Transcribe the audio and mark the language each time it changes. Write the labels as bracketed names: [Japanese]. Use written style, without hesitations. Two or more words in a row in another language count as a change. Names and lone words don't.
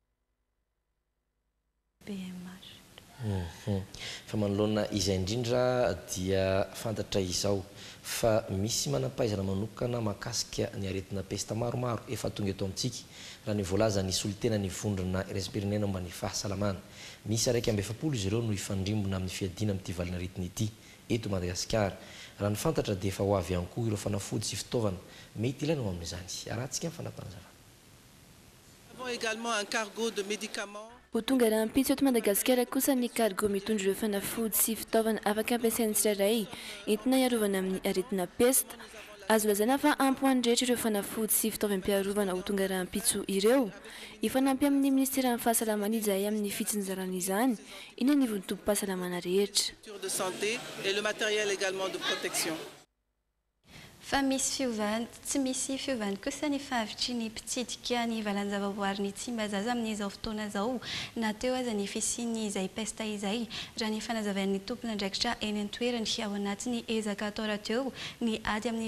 [Malagasy] Fa manoloana izay indrindra dia fantatra izao fa misy manam-pahaizana manokana mahakasika ny aretina pesta maromaro efa tonga eto amintsika raha ny voalaza ny solitena ny vondrona res-pirenena mba ny fahasalamana. Misy 170 izy ireo no ifandrimbona amin'ny fiadiana amin'ity valanaretina ity eto Madagasikara. Raha ny fantatra dia efa ho avy ihany koa ireo fanafody sy fitaovana mety ilaina ao amin'izany. Arahantsika ny fanapanazavana. [French] Également un cargo de médicaments. [Malagasy] Ho tonga rahampitso eto Madagasikara kosa ny cargo mitondra ireo fanafody sy fitaovana afaka ampiasain'ny tsirairay entina iarovana amin'ny aretina pesta. Azo lazaina fa ampy ho an'ny rehetra ireo fanafody sy fitaovam-piarovana ho tonga rahampitso ireo. Ifanampy amin'ny ministera amin'ny fahasalamana izahay amin'ny fitsinjarana izany iny anivon'ny tompo-pahasalamana rehetra. [French] De santé et le matériel également de protection. [Malagasy] Fa misy fiovana, tsy misy fiovana kosa ny fahavitry ny mpitsidika ny valan-javaboary ny Tsimbazaza amin'izao fotoana izao nateo aza ny fisiany izay pesta izay raha ny fanazavain'ny tompon'andraikitra eny an-toerany ao anatiny ezaka atao rahateo ny ady amin'ny